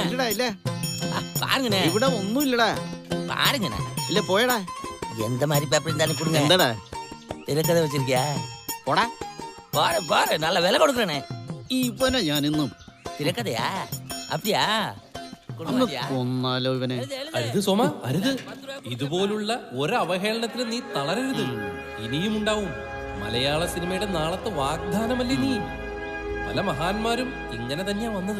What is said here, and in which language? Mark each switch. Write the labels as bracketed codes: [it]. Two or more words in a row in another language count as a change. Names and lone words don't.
[ta] பாருங்கண்ணே. [ml] ഇവിടെ ഒന്നും ഇല്ലടാ. [ta] பாருங்கண்ணே. [ml] ഇല്ല പോയടാ. [ta] எந்த மாதிரி பேப்பர் இருந்தாலும் கொடுங்க. [ml] എന്താടാ തിരക്കഥ വെച്ചിരിക്കാ? പോടാ. [ta] பாரு பாரு நல்ல விலை கொடுக்குறேனே. [ml] ഇവനെ ഞാൻ ഇന്നും തിരക്കഥയാ? அப்படியா? കൊന്നാലോ ഇവനെ. അരുത് സോമ, അരുത്. ഇതുപോലുള്ള ഒരവഹേളനത്തിന് നീ തളരരുത്. ഇനിയും ഉണ്ടാവും. മലയാള സിനിമയുടെ നാളത്തെ വാഗ്ദാനമല്ലേ നീ. പല മഹാന്മാരും ഇങ്ങനെ തന്നെയാ വന്നത്.